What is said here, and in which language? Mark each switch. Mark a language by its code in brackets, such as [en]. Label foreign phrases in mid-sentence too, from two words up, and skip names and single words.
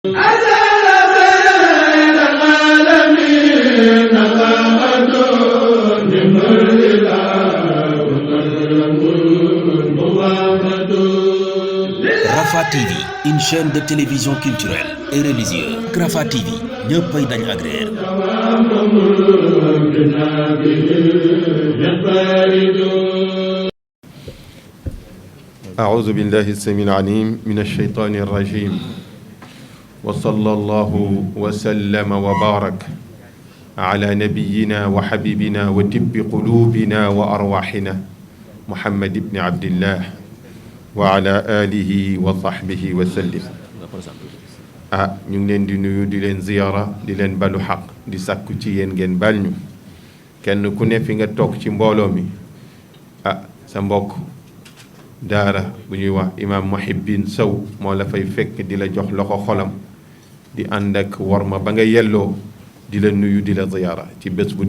[fr] Rafah TV, une chaîne de télévision culturelle et religieuse. [wo] Rafah TV ñëppay dañ agréer. [ar] أعوذ بالله السميع العليم من الشيطان الرجيم وصلى الله وسلم وبارك على نبينا وحبيبنا وطب قلوبنا وأرواحنا محمد بن عبد الله وعلى آله وصحبه وسلم [wo] ñu ngi leen di nuyu di leen ziyaara di leen balu xaq di sàkku ci yéen ngeen bal ñu kenn ku ne fi nga toog ci mbooloo mi sa mbokk daara bu ñuy wax imaam Muhibbin Sow moo la fay fekk di la jox loxo xolam di ànd ak worma ba nga yelloo di la nuyu di la ziyaara ci bés bu